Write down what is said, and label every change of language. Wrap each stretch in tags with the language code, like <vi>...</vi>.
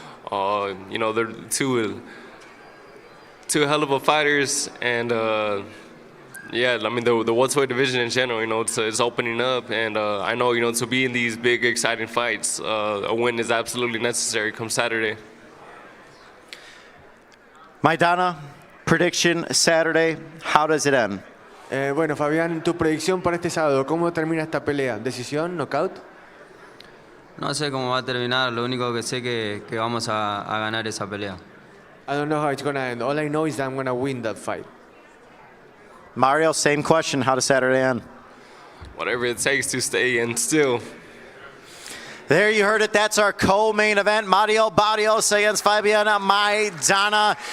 <en>They're two hell of a fighters, and yeah, I mean the welterweight division in general, it's opening up, and I know, to be in these big, exciting fights, a win is absolutely necessary come Saturday. Maidana, prediction Saturday, how does it end?</en> <es>Bueno, Fabián, tu predicción para este sábado, ¿cómo termina esta pelea? ¿Decisión? ¿Knockout? No sé cómo va a terminar, lo único que sé que vamos a ganar esa pelea.</es> <en>I don't know how it's going to end. All I know is that I'm going to win that fight. Mario, same question. How does Saturday end? Whatever it takes to stay in still. There you heard it. That's our co-main event. Mario Barrios against Fabian Maidana.</en>